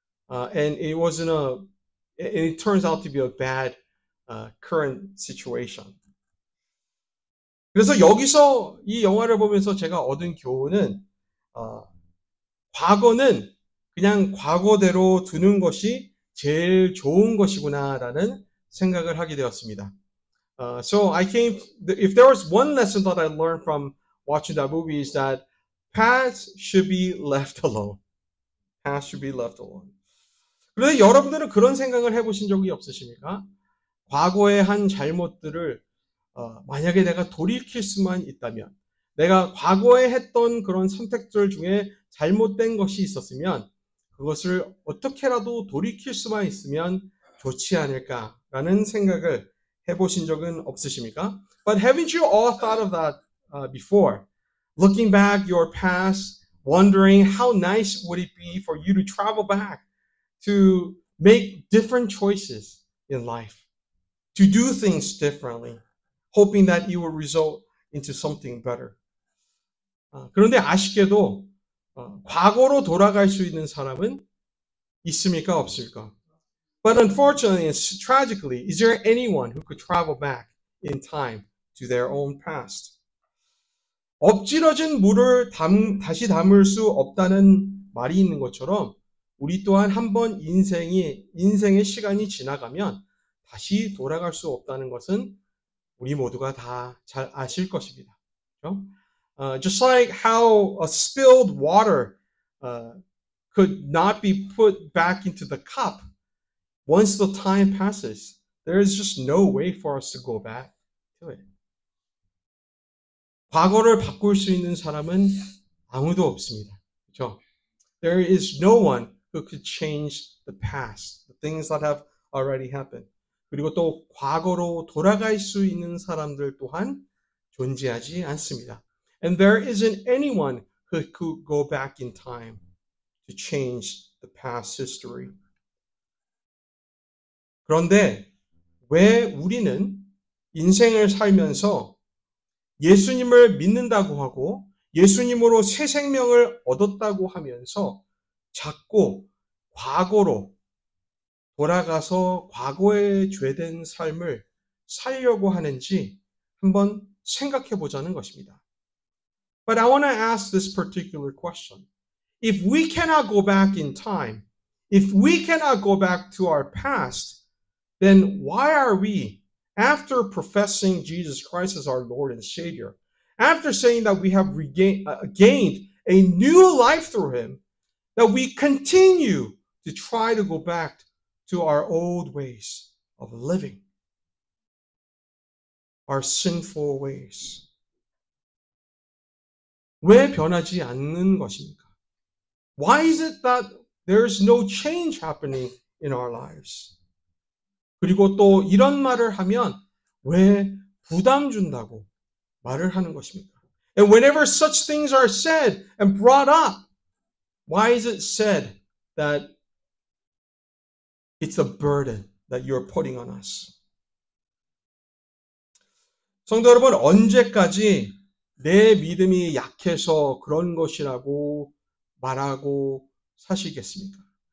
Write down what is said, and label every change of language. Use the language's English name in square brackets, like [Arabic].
[English] And it turns out to be a bad current situation. [Korean] 그래서 여기서 이 영화를 보면서 제가 얻은 교훈은 과거는 그냥 과거대로 두는 것이 제일 좋은 것이구나라는 생각을 하게 되었습니다. [English] So if there was one lesson that I learned from watching that movie is that past should be left alone. Past should be left alone. [Korean] 그런데 여러분들은 그런 생각을 해보신 적이 없으십니까? 과거의 한 잘못들을 만약에 내가 돌이킬 수만 있다면, 내가 과거에 했던 그런 선택들 중에 잘못된 것이 있었으면 그것을 어떻게라도 돌이킬 수만 있으면 좋지 않을까라는 생각을 해보신 적은 없으십니까? [English] But haven't you all thought of that before? Looking back your past, wondering how nice would it be for you to travel back to make different choices in life, to do things differently, hoping that it will result into something better. [Korean] 그런데 아쉽게도 과거로 돌아갈 수 있는 사람은 있습니까? 없습니까? [English] But unfortunately and tragically, is there anyone who could travel back in time to their own past? [Korean] 엎질러진 물을 다시 담을 수 없다는 말이 있는 것처럼 우리 또한 한번 인생의 시간이 지나가면 다시 돌아갈 수 없다는 것은 우리 모두가 다 잘 아실 것입니다. 그렇죠? [English] Just like how a spilled water could not be put back into the cup once the time passes, there is just no way for us to go back to it. [Korean] 과거를 바꿀 수 있는 사람은 아무도 없습니다. 그렇죠? [English] There is no one who could change the past, the things that have already happened. [Korean] 그리고 또 과거로 돌아갈 수 있는 사람들 또한 존재하지 않습니다. [English] And there isn't anyone who could go back in time to change the past history. [Korean] 그런데 왜 우리는 인생을 살면서 예수님을 믿는다고 하고 예수님으로 새 생명을 얻었다고 하면서 자꾸 과거로 돌아가서 과거의 죄된 삶을 살려고 하는지 한번 생각해 보자는 것입니다. [English] But I want to ask this particular question. If we cannot go back in time, if we cannot go back to our past, then why are we, after professing Jesus Christ as our Lord and Savior, after saying that we have gained a new life through Him, that we continue to try to go back to our old ways of living, our sinful ways? [Korean] 왜 변하지 않는 것입니까? [English] Why is it that there's no change happening in our lives? [Korean] 그리고 또 이런 말을 하면 왜 부담 준다고 말을 하는 것입니까? [English] And whenever such things are said and brought up, why is it said that it's a burden that you're putting on us? [Korean] 성도 여러분, 언제까지 내 믿음이 약해서 그런 것이라고 말하고 사시겠습니까?